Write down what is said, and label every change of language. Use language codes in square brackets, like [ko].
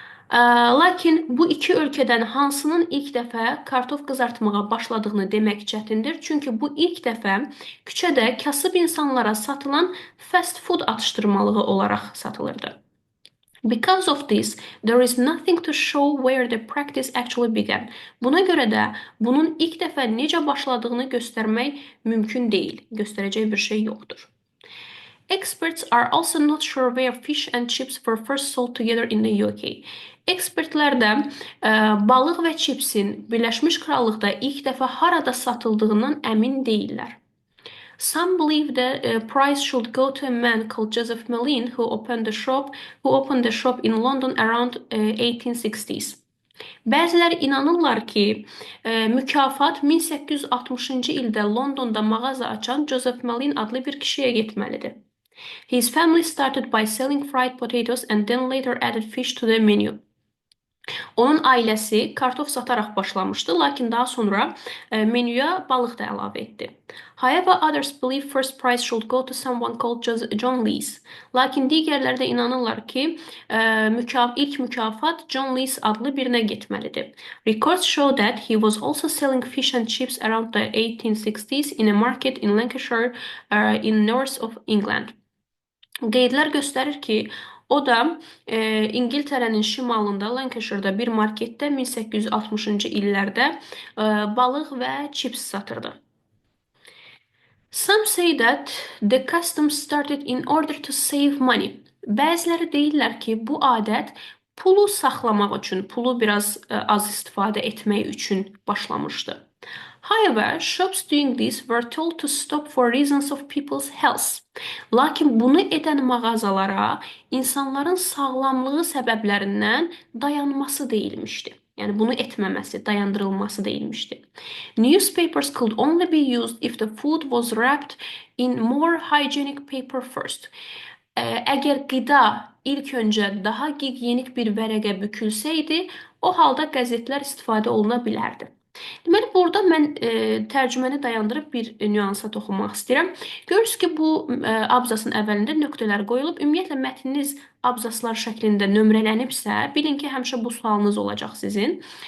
[az] Lakin bu iki ölkədən hansının ilk dəfə kartof qızartmağa başladığını demək çətindir. Çünki bu ilk dəfə küçədə kasıb insanlara satılan fast food atışdırmalığı olaraq satılırdı. [en] Because of this, there is nothing to show where the practice actually began. [az] Buna görə də bunun ilk dəfə necə başladığını göstərmək mümkün deyil. Göstərəcək bir şey yoxdur. [en] Experts are also not sure where fish and chips were first sold together in the UK. [az] Ekspertlər də balıq və chipsin Birləşmiş Krallıqda ilk dəfə harada satıldığından əmin deyillər. [en] Some believe the prize should go to a man called Joseph Malin who opened the shop in London around 1860s. [az] Bəziləri inanırlar ki, mükafat 1860-cı ildə Londonda mağaza açan Joseph Malin adlı bir kişiyə getməlidir. [en] His family started by selling fried potatoes and then later added fish to the menu. [az] Onun ailəsi kartof sataraq başlamışdı, lakin daha sonra menüyə balıq da əlavə etdi. [en] However, others believe first prize should go to someone called John Lees. [az] Lakin digərləri də inanırlar ki, ilk mükafat John Lees adlı birinə getməlidir. [en] Records show that he was also selling fish and chips around the 1860s in a market in Lancashire in north of England. [az] Qeydlər göstərir ki, o da İngiltərənin şimalında Lancashire'da bir marketdə 1860-cı illərdə balıq və chips satırdı. [en] Some say that the custom started in order to save money. [az] Bəziləri deyirlər ki, bu adət pulu saxlamaq üçün, pulu biraz az istifadə etmək üçün başlamışdı. [en] However, shops doing this were told to stop for reasons of people's health. [az] Lakin bunu edən mağazalara insanların sağlamlığı səbəblərindən dayanması deyilmişdi. Yəni bunu etməməsi, dayandırılması deyilmişdi. [en] Newspapers could only be used if the food was wrapped in more hygienic paper first. [az] Əgər qida ilk öncə daha gigiyenik bir vərəqə bükülsəydi, o halda qəzetlər istifadə oluna bilərdi. Deməli, burada mən tərcüməni dayandırıb bir nüansa toxunmaq istəyirəm. Görürsünüz ki, bu abzasın əvvəlində nöqtələr qoyulub. Ümumiyyətlə, mətniniz abzaslar şəklində nömrələnibsə, bilin ki, həmişə bu sualınız olacaq sizin.